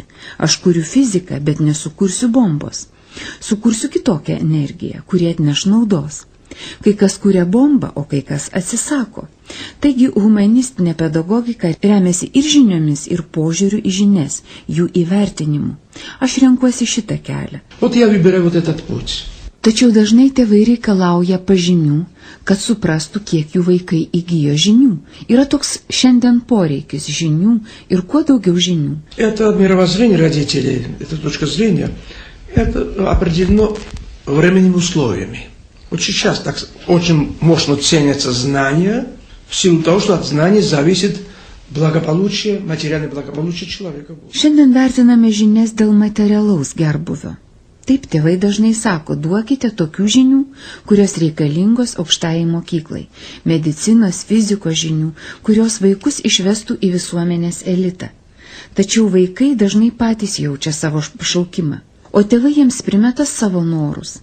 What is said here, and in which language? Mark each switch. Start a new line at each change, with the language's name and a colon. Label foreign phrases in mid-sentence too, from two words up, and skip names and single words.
Lithuanian: Aš kuriu fiziką, bet nesukursiu bombos. Sukursiu kitokią energiją, kuri atneš naudos. Kai kas kuria bombą, o kai kas atsisako. Taigi humanistinė pedagogika remiasi ir žiniomis, ir požiūriu į žinias, jų įvertinimu. Aš renkuosi šitą kelią.
Russian: Вот я выбираю вот этот путь.
Lithuanian: Tačiau dažnai tėvai reikalauja pažymių, kad suprastų, kiek jų vaikai įgijo žinių. Yra toks šiandien poreikis žinių ir kuo daugiau žinių.
Russian: Это мировоззрение родителей, эта точка зрения, это определено временными условиями. Очень часто очень мощно ценятся знания, в силу того, что от знаний зависит благополучие, материальное благополучие человека.
Lithuanian: Šiandien vertiname žinias dėl materialaus gerbuvio. Taip, tėvai dažnai sako, duokite tokių žinių, kurios reikalingos aukštajai mokyklai, medicinos, fizikos žinių, kurios vaikus išvestų į visuomenės elitą. Tačiau vaikai dažnai patys jaučia savo pašaukimą, o tėvai jiems primeta savo norus.